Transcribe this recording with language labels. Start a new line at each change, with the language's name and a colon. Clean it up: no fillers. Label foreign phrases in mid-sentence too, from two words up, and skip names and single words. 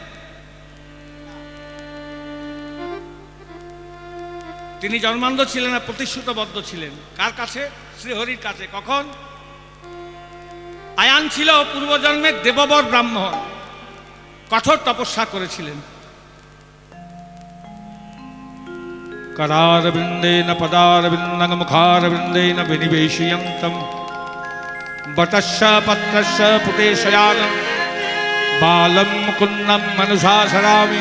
Bangla: তিনি জন্মান্ধ ছিলেন না, প্রতিশ্রুতবদ্ধ ছিলেন। কার কাছে? শ্রীহরির কাছে। কখন? আয়ান ছিল পূর্বজন্মের দেববর ব্রাহ্মণ, কঠোর তপস্যা করেছিলেন।
Sanskrit: करारविन्देन पदारविन्दं मुखारविन्देन विनिवेशयन्तं वटस्य पत्रस्य पुटेशयानं बालं मुकुन्दं मनसा सरामि।